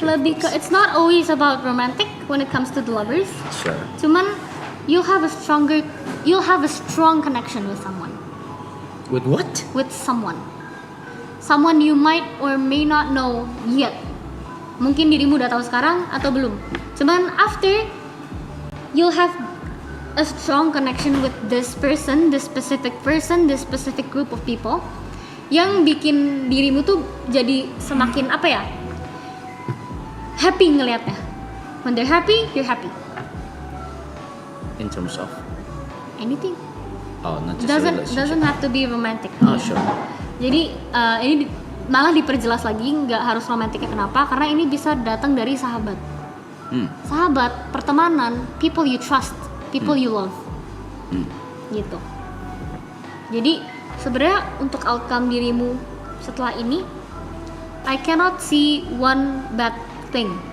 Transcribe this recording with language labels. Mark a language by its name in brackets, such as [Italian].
[Indonesian] Lebih ke, [English] it's not always about romantic when it comes to the lovers. Sure. [Indonesian] Cuman [English] you'll have a strong connection with someone. With what? With someone you might or may not know yet. [Indonesian] Mungkin dirimu udah tahu sekarang atau belum. [English] Cuman after, you'll have a strong connection with this person, this specific group of people, [Indonesian] yang bikin dirimu tuh jadi semakin happy ngelihatnya. [English] When they're happy, you're happy. In terms of Anything. Oh, not just a relationship. Doesn't have to be romantic. Oh, sure. [Indonesian] Jadi ini malah diperjelas lagi, nggak harus romantiknya. Kenapa? Karena ini bisa datang dari sahabat. Sahabat, pertemanan, [English] people you trust, people you love. [Indonesian] Gitu. Jadi sebenarnya untuk outcome dirimu setelah ini, [English] I cannot see one bad thing.